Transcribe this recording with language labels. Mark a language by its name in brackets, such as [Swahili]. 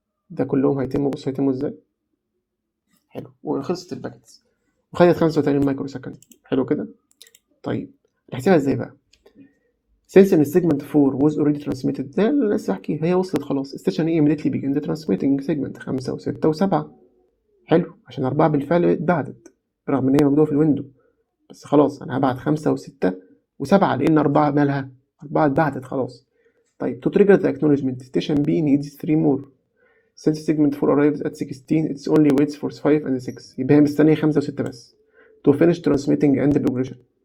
[Arabic] ده كلهم هيتموا، بص هيتموا ازاي. حلو، وخلصت الباكتس وخدت 85 مايكرو سكند. حلو كده. طيب نحسبها ازاي بقى؟ since ان [English] segment 4 was already transmitted، [Arabic] ده اللي لسه بحكيه، هي وصلت خلاص. [English] station A immediately began the transmitting segment 5 و6 و7. [Arabic] حلو، عشان 4 بالفعل اتبعتت رغم ان هي موجودة في الويندو، بس خلاص انا هبعت 5 و6 و7 لان 4 مالها، 4 اتبعتت خلاص. [English] طيب to trigger the acknowledgement station B needs 3 more. since segment 4 arrives at 16 it's only waits for 5 and 6، [Arabic] يبقى هي مستنية 5 و6 بس [English] to finish transmitting and progression.